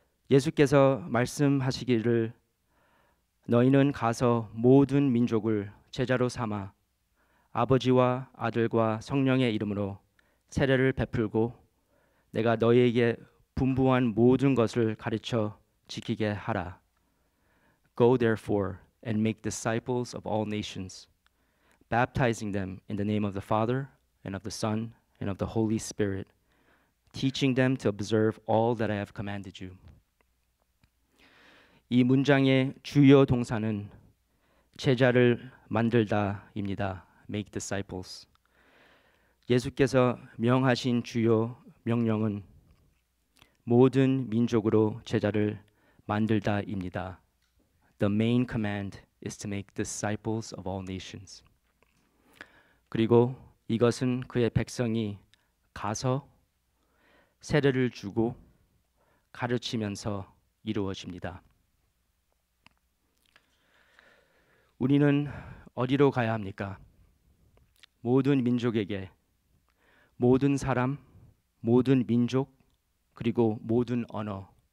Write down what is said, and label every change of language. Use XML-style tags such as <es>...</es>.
<ko>예수께서 말씀하시기를 너희는 가서 모든 민족을 제자로 삼아 아버지와 아들과 성령의 이름으로 세례를 베풀고 내가 너희에게 분부한 모든 것을 가르쳐 지키게 하라.</ko> <en>Go therefore and make disciples of all nations, baptizing them in the name of the Father and of the Son and of the Holy Spirit, teaching them to observe all that I have commanded you.</en> <ko>이 문장의 주요 동사는 제자를 만들다입니다.</ko> <en>Make disciples.</en> <ko>예수께서 명하신 주요 명령은 모든 민족으로 제자를 만들다입니다.</ko> <en>The main command is to make disciples of all nations.</en> <ko>그리고 이것은 그의 백성이 가서 세례를 주고 가르치면서 이루어집니다. 우리는 어디로 가야 합니까? 모든 민족에게, 모든 사람, 모든 민족, 그리고 모든 언어.</ko>